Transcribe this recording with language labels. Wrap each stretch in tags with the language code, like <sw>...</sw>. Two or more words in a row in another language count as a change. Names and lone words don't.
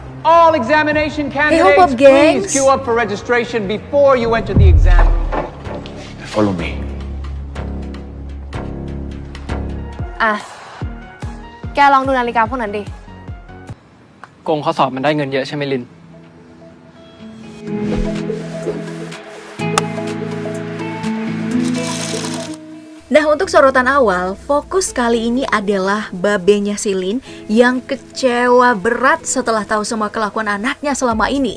<en>All examination Hop, candidates, gangs. please queue up for registration before you enter the exam room. Follow me.</en> <th>อ่ะ แกลองดูนาฬิกาพวกนั้นดิ โกงข้อสอบมันได้เงินเยอะใช่ไหมลิน</th> <id>Nah, untuk sorotan awal, fokus kali ini adalah babenya si Lin yang kecewa berat setelah tahu semua kelakuan anaknya selama ini.</id>